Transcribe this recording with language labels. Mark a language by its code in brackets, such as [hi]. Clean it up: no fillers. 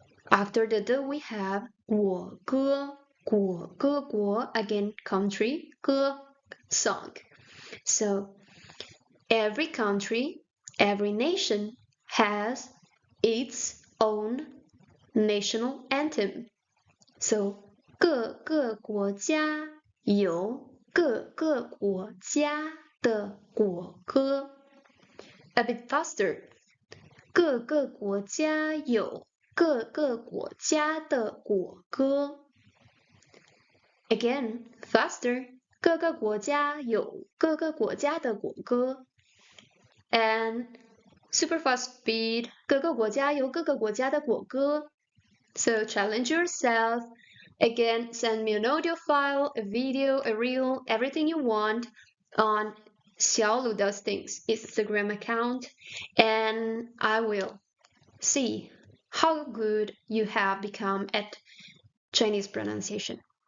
[en] After the 的 we have 国歌 again country 歌 song. So every country, every nation has its own national anthem. [zh] So 各国家有各国家的国歌 [en] A bit faster. [zh] 各国家有各国家的国歌 [en] Again, faster. [zh] 各个国家有各个国家的国歌 [en] And super fast speed. [zh] 各个国家有各个国家的国歌 [en] So challenge yourself. Again, send me an audio file, a video, a reel, everything you want on Xiaolu Does Things Instagram account, and I will see how good you have become at Chinese pronunciation.